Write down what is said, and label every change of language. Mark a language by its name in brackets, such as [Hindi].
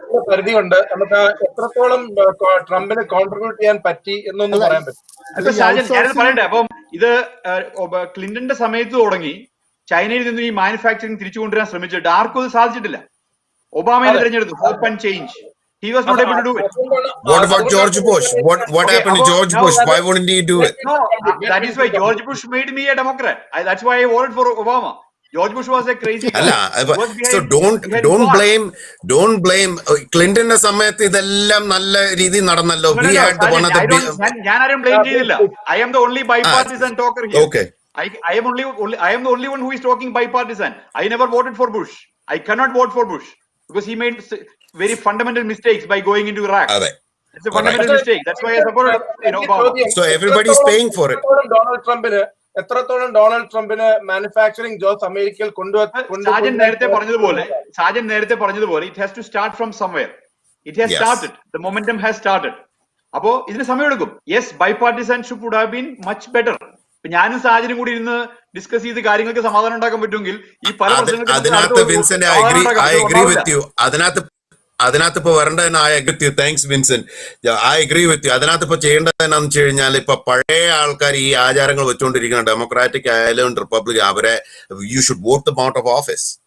[Malayalam] പരിധിയുണ്ട്, നമുക്ക് എത്രത്തോളം ട്രംപിന് കോൺട്രിബ്യൂട്ട് ചെയ്യാൻ പറ്റി എന്നൊന്നും പറയാൻ പറ്റും. ഞാനത് പറയട്ടെ. അപ്പം ഇത് ക്ലിന്റന്റെ സമയത്ത് തുടങ്ങി ചൈനയിൽ നിന്ന് ഈ മാനുഫാക്ചറിങ് തിരിച്ചു കൊണ്ടുവരാൻ ശ്രമിച്ചിട്ട് ആർക്കും അത് സാധിച്ചിട്ടില്ല. ഒബാമയെ തിരഞ്ഞെടുത്തു, hope and change. [English] He was not able to do it. What about George Bush? What happened to George Bush? Why wouldn't he do it? No, that is why George Bush made me a Democrat. That's why I voted for Obama. George Bush was a crazy guy. So don't blame Clinton's [Malayalam] സമയത്ത് ഇതെല്ലാം നല്ല രീതിയിൽ നടന്നല്ലോ. [English] He had one of the [Malayalam] ഞാൻ ആരെയും blame ചെയ്തില്ല. [English] I am the only bipartisan talker here. Okay. I am the only one who is talking bipartisan. I never voted for Bush. I cannot vote for Bush because he made very fundamental mistakes by going into Iraq. It's a fundamental mistake. That's why I supported Obama. So everybody is paying for it. [Malayalam] എത്രത്തോളം Donald ട്രംപിന് manufacturing jobs അമേരിക്കയിൽ സാജൻ നേരത്തെ പറഞ്ഞതുപോലെ [English] it has to start from somewhere. It has started. The momentum has started. [Malayalam] അപ്പോ ഇതിന് സമയമെടുക്കും. [English] Yes, bipartisanship would have been much better. [Malayalam] ഞാനും സാഹചര്യം കൂടി ഇരുന്ന് ഡിസ്കസ് ചെയ്ത് കാര്യങ്ങൾക്ക് സമാധാനം ഉണ്ടാക്കാൻ പറ്റുമെങ്കിൽ ഈ പല അതിനകത്ത് [English] Vincent I agree with you. [Malayalam] അതിനകത്ത് ഇപ്പൊ വരേണ്ടതെന്ന് [English] I agree with you. Thanks Vincent. I agree with you. [Malayalam] അതിനകത്ത് ഇപ്പൊ ചെയ്യേണ്ടതെന്നു വെച്ച് കഴിഞ്ഞാൽ ഇപ്പൊ പഴയ ആൾക്കാർ ഈ ആചാരങ്ങൾ വെച്ചുകൊണ്ടിരിക്കുന്ന ഡെമോക്രാറ്റിക് ആയാലും റിപ്പബ്ലിക്, അവരെ [English] you should vote them out of office.